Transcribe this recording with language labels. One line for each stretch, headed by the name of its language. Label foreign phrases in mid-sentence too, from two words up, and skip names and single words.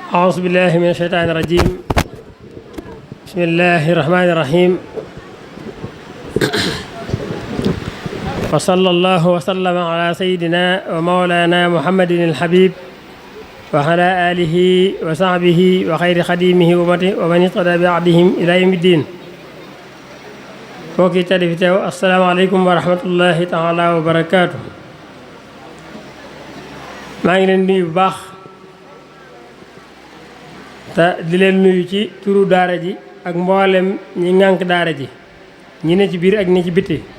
Arabic: أعوذ بالله من الشيطان الرجيم بسم الله الرحمن الرحيم وصلى الله وسلم على سيدنا ومولانا محمد الحبيب وعلى آله وصحبه وخير خديمه ومن اهتدى بعهدهم إلى يوم الدين
Wolof: mbokk yi tedd fi teew
Arabic: السلام عليكم ورحمة الله تعالى وبركاته.
Wolof: maa ngi leen nuyu bu baax te di leen nuyu ci turu daara ji ak mboolem ñi ŋànk daara ji ñi ne ci biir ak ñi ci bitti